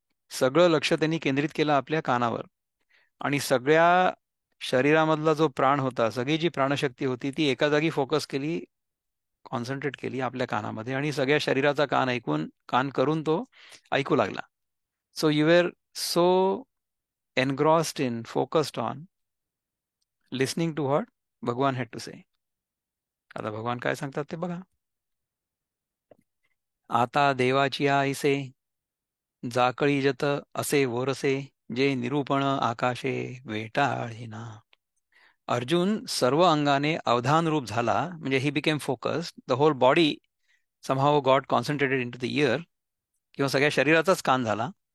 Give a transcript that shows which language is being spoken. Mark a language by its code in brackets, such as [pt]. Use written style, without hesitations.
[mr] सगळं लक्ष त्यांनी केंद्रित केलं आपल्या कानावर, आणि सगळ्या शरीरामधला जो प्राण होता, सगळी जी प्राणशक्ती होती ती एका जागी फोकस केली, कॉन्सन्ट्रेट केली आपल्या कानामध्ये, आणि सगळ्या शरीराचा कान करून तो ऐकू लागला. [en] So you were so engrossed in, focused on listening to what Bhagwan had to say. [mr] आता भगवान काय सांगतात ते बघा. आता देवाची आईसे जाकळी जत असे वोरसे जे निरूपण आकाशे वेटाळेना. अर्जुन सर्व अंगाने अवधान रूप झाला, म्हणजे [en] he became focused, the whole body somehow got concentrated into the ear, [mr] किंवा सगळ्या शरीराचाच कान झाला.